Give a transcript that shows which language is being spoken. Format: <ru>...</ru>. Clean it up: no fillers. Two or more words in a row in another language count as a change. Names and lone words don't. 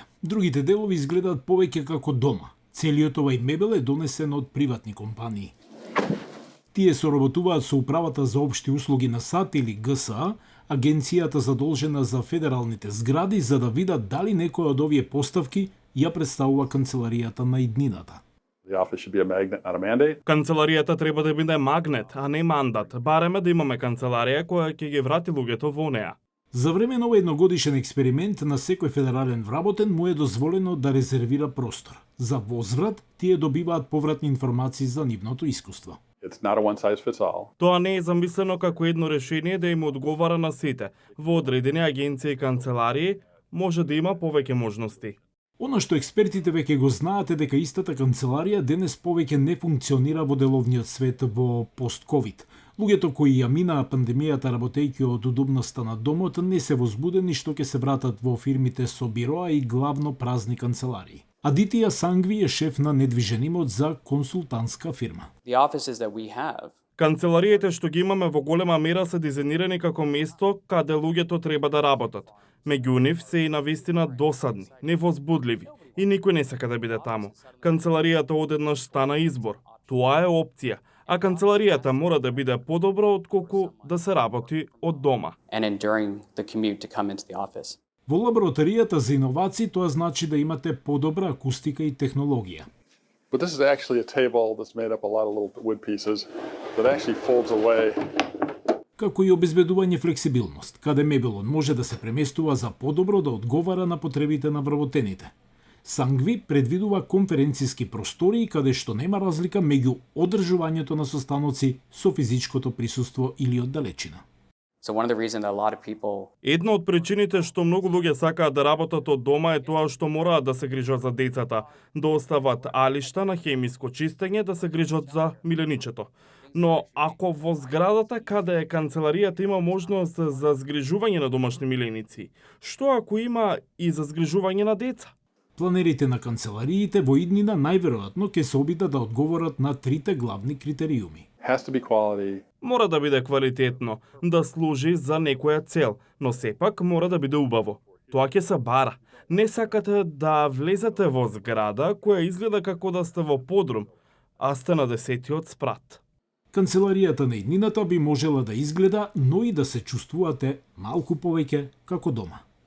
<mk>Другите делови изгледаат повеќе како дома. Целиот овај мебел е донесен од приватни компании. Тие соработуваат со Управата за општи услуги на САД или ГСА, агенцијата задолжена за федералните згради, за да видат дали некоја од овие поставки ја представува канцеларијата на иднината.</mk> <en>The office should be a magnet, not a mandate.</en> <mk>Канцеларијата треба да биде магнет, а не мандат. Бареме да имаме канцеларија која ќе ги врати луѓето во неа. За време на овој едногодишен експеримент на секој федерален вработен му е дозволено да резервира простор. За возврат, тие добиваат повратни информации за нивното искуство.</mk> <en>It's not a one size fits all.</en> <mk>Тоа не е замислено како едно решение да им одговара на сите. Во одредени агенции и канцеларии може да има повеќе можности. Она што експертите веќе го знаат е дека истата канцеларија денес повеќе не функционира во деловниот свет во пост-ковид. Луѓето кои ја минаа пандемијата работејќи од удобноста на домот не се возбудени што ќе се вратат во фирмите со бироа и главно празни канцеларии. Адитија Сангви е шеф на недвижен имот за консултантска фирма.</mk> <en>The offices that we have</en> <mk>Канцелариите што ги имаме во голема мера се дизајнирани како место каде луѓето треба да работат. Меѓу нив се и навистина досадни, невозбудливи и никој не сака да биде таму. Канцеларијата одеднаш стана избор. Тоа е опција, а канцеларијата мора да биде подобро отколку да се работи од дома.</mk> <en>and enduring the commute to come into the office.</en> <mk>Во лабораторијата за иновации тоа значи да имате подобра акустика и технологија.</mk> <en>But this is actually a table that's made up a lot of little wood pieces that actually folds away.</en> <mk>Како и обезбедување флексибилност, каде мебелот може да се преместува за подобро да одговара на потребите на вработените. Сангви предвидува конференциски простории каде што нема разлика меѓу одржувањето на состаноци со физичкото присуство или оддалечина.</mk> <en>So one of the reasons that a lot of people</en> <mk>Една од причините што многу луѓе сакаат да работат од дома е тоа што мораат да се грижат за децата, да остават алишта на хемиско чистење, да се грижат за миленичето. Но ако во зградата каде е канцеларијата има можност за згрижување на домашни миленици, што ако има и за згрижување на деца? Планерите на канцелариите во иднина најверојатно ќе се обидат да одговорат на трите главни критериуми.</mk> <en>Has to be quality.</en> <mk>Мора да биде квалитетно, да служи за некоја цел, но сепак мора да биде убаво. Тоа ќе се бара. Не сакате да влезете во зграда која изгледа како да сте во подрум, а сте на 10-тиот спрат. Канцеларијата на иднината би можела да изгледа, но и да се чувствувате малку повеќе како дома.</mk>